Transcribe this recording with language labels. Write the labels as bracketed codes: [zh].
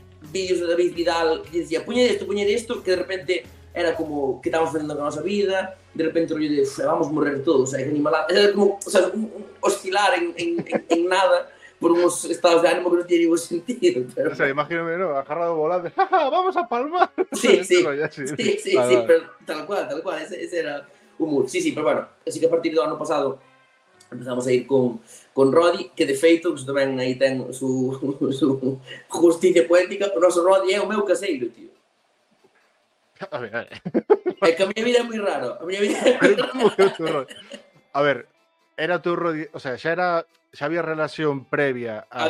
[es] vídeos de David Vidal que decía puñe esto, que de repente era como que estábamos haciendo [gl] con nosa vida, [es] de repente rollo de [gl] vamos a morrer todos, [es] hay que animalar, era como, o sea, oscilar en nada por unos estados de ánimo que no tiene ningún sentido. Pero... O sea, imagíname, ¿no? Agarrado volante, vamos a palmar. Sí, sí, sí, sí, sí, vale, sí, vale. Pero tal cual, ese era humor. [gl] Sí, sí, pero bueno, así que a partir do ano pasado empezamos a ir con Rodi, que de feito, que tamén aí ten su justicia poética, o noso Rodi é o meu caseiro, tío. A ver. É que a miña vida é moi raro. A miña vida é moi raro. Como que é o teu Rodi? A ver, era teu Rodi, o sea, xa había relación previa a